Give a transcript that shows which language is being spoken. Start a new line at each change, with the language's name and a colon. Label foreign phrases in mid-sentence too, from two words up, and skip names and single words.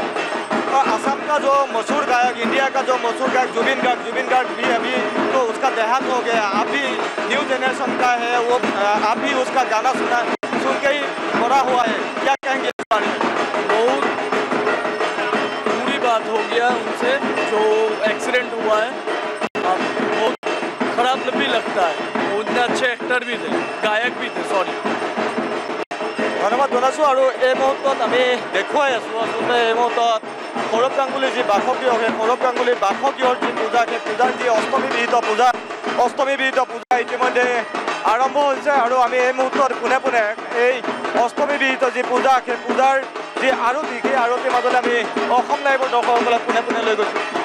Hindi: असम का जो मशहूर गायक इंडिया का जो मशहूर गायक जुबिन गार्ग भी अभी तो उसका देहांत हो गया अभी
English: new generation
Hindi: का है वो आप भी उसका गाना सुन के ही बड़ा हुआ है क्या कहेंगे इस बारे में बहुत बुरी बात हो गया उनसे जो एक्सीडेंट हुआ है अब बहुत खराब भी लगता है वो इतने अच्छे एक्टर भी थे गायक भी थे सॉरी
Assamese: ধন্যবাদ জনাইছোঁ আৰু এই মুহূৰ্তত আমি দেখুৱাই আছোঁ আচলতে এই মুহূৰ্তত সৌৰভ গাংগুলীৰ যি বাসগৃহ সেই সৌৰভ গাংগুলীৰ বাসগৃহৰ যি পূজা সেই পূজাৰ যি অষ্টমী বিহিত পূজা ইতিমধ্যে আৰম্ভ হৈছে আৰু আমি এই মুহূৰ্তত পোনে এই অষ্টমী বিহিত যি পূজা সেই পূজাৰ যি আৰতি সেই আৰতিৰ মাজলৈ আমি অসম লাইভৰ দৰ্শকসকলে পোনে লৈ গৈছোঁ